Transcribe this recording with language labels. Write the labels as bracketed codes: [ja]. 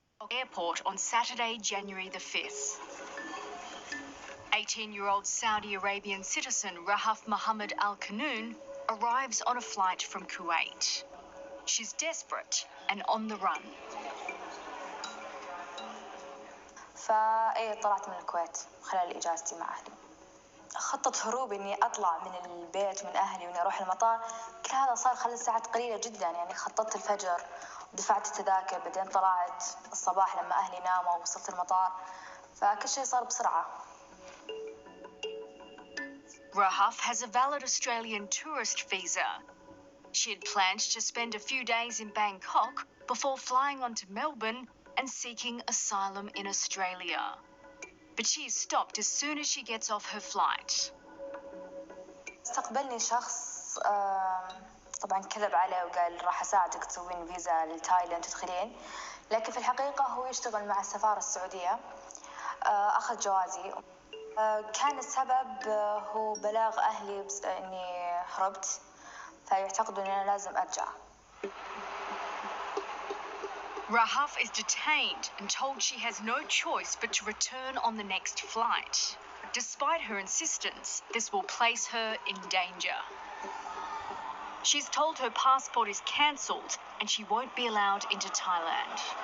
[en] Airport on Saturday, January the 5th. 18-year-old Saudi Arabian citizen Rahaf Mohammed Al Qanoun arrives on a flight from Kuwait. She's desperate and on the run. [ar] طلعت من الكويت خلال إجازتي مع أهلي. خطة هروبي إني أطلع من البيت من أهلي وإني أروح المطار، كل هذا صار خلال ساعات قليلة جدا. يعني خططت الفجر ودفعت التذاكر، بعدين طلعت الصباح لما أهلي ناموا ووصلت المطار، فكل شيء صار بسرعة. [en] Rahaf has a valid Australian tourist visa. She had planned to spend a few days in Bangkok before flying on to Melbourne and seeking asylum in Australia. But she is stopped as soon as she gets off her flight. [ar] استقبلني شخص طبعا كذب علي وقال راح أساعدك تسوين فيزا لتايلاند تدخلين، لكن في الحقيقة هو يشتغل مع السفارة السعودية. أخذ جوازي. كان السبب هو بلاغ أهلي إني هربت، فيعتقدوا إن أنا لازم أرجع. [en] Rahaf is detained and told she has no choice but to return on the next flight. Despite her insistence, this will place her in danger. She's told her passport is cancelled and she won't be allowed into Thailand.